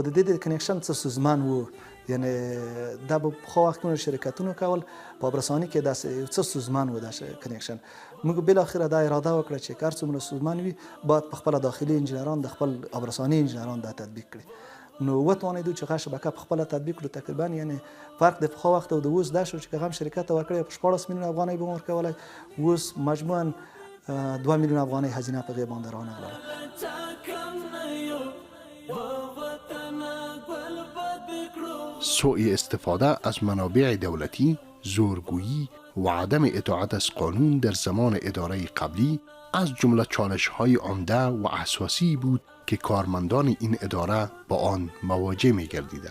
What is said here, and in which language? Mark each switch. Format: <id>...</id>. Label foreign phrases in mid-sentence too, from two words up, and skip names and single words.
<ps>د دې د کنیکشن څه ستونزمن و یعنی دا به پخوا وختونه شرکتونو کول په آبرساني کې داسې څه ستونزمن و دا کنیکشن موږ بالاخره دا اراده وکړه چې هر څومره ستونزمن وي باید په خپله داخلي انجینران د خپل آبرساني انجینران دا تطبیق کړي نو وتوانېدو چې هغه شبکه په خپله تطبیق کړو تقریبا یعنی فرق د پخوا وخت او د اوس دا شو چې هغه هم شرکت ته ورکړی په 14 میلیونه افغانۍ به ورکولی اوس مجموعاً 2 میلیون افغانۍ هزینه په غیر باندې رانغله.</ps> <fa>سوء استفاده از منابع دولتی، زورگویی و عدم اطاعت از قانون در زمان اداره قبلی از جمله چالش‌های عمده و اساسی بود که کارمندان این اداره با آن مواجه می‌گردیدند.</fa>